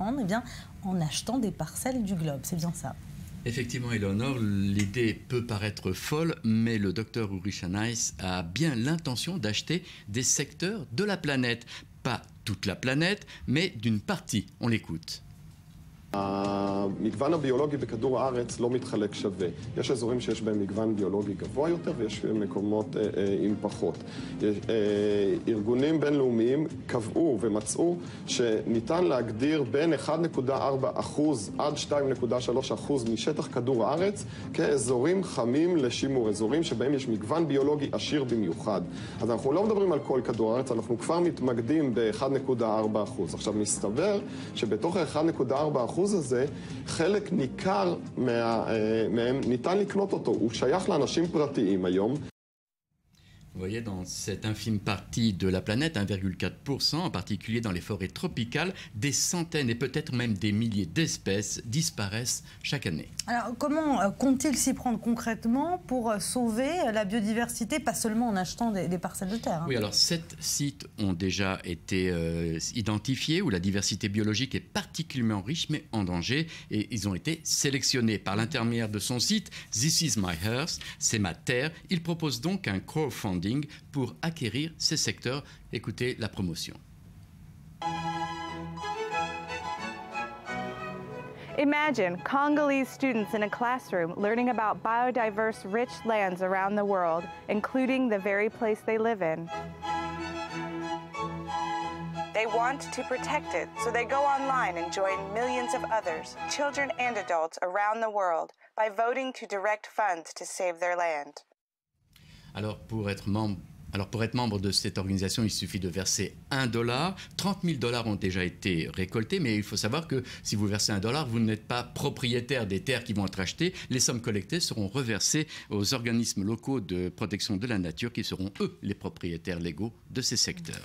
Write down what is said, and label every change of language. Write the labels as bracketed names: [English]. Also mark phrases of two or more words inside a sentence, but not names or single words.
[French] Eh bien, en achetant des parcelles du globe, c'est bien ça. Effectivement, Eleonore, l'idée peut paraître folle, mais le docteur Uri Shanaïs a bien l'intention d'acheter des secteurs de la planète. Pas toute la planète, mais d'une partie. On l'écoute. [Hebrew] המגוון הביולוגי בכדור הארץ לא מתחלק שווה. יש אזורים שיש בהם מגוון ביולוגי גבוה יותר ויש מקומות עם פחות. ארגונים בינלאומיים קבעו ומצאו שניתן להגדיר בין 1.4% עד 2.3% משטח כדור הארץ כאזורים חמים לשימור, אזורים שבהם יש מגוון ביולוגי עשיר במיוחד. אז אנחנו לא מדברים על כל כדור הארץ, אנחנו כבר מתמקדים ב-1.4%. עכשיו מסתבר שבתוך ה-1.4% הזה, חלק ניכר מהם ניתן לקנות אותו, הוא שייך לאנשים פרטיים היום. [French] Vous voyez, dans cette infime partie de la planète, 1,4%, en particulier dans les forêts tropicales, des centaines et peut-être même des milliers d'espèces disparaissent chaque année. Alors, comment compte-t-il s'y prendre concrètement pour sauver la biodiversité, pas seulement en achetant des parcelles de terre, hein? Oui, alors 7 sites ont déjà été identifiés où la diversité biologique est particulièrement riche mais en danger et ils ont été sélectionnés par l'intermédiaire de son site This is my Earth, c'est ma terre. Il propose donc un crowdfunding pour acquérir ces secteurs. Écoutez la promotion. [English] Imagine Congolese students in a classroom learning about biodiverse, rich lands around the world, including the very place they live in. They want to protect it, so they go online and join millions of others, children and adults around the world, by voting to direct funds to save their land. [French] Alors, pour être membre de cette organisation, il suffit de verser $1. 30 000 $ ont déjà été récoltés, mais il faut savoir que si vous versez $1, vous n'êtes pas propriétaire des terres qui vont être achetées. Les sommes collectées seront reversées aux organismes locaux de protection de la nature qui seront, eux, les propriétaires légaux de ces secteurs.